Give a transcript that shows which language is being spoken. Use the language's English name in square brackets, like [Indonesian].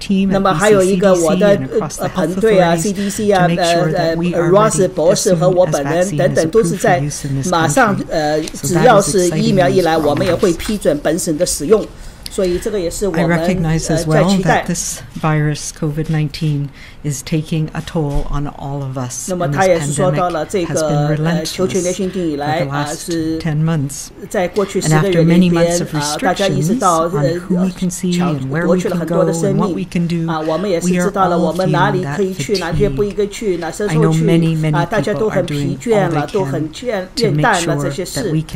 [Chinese] 那么还有一个我的团队啊 CDC 啊Ross 博士和我本人等等都是在马上只要是疫苗一来，我们也会批准本省的使用。所以这个也是我们在期待。 [English] is taking a toll on all of us. [Chinese] 那么他也是说到了这个求全年新定以来是在过去10个月里边大家意识到夺去了很多的生命我们也是知道了我们哪里可以去哪些不应该去哪时候去大家都很疲倦了都很厌淡了这些事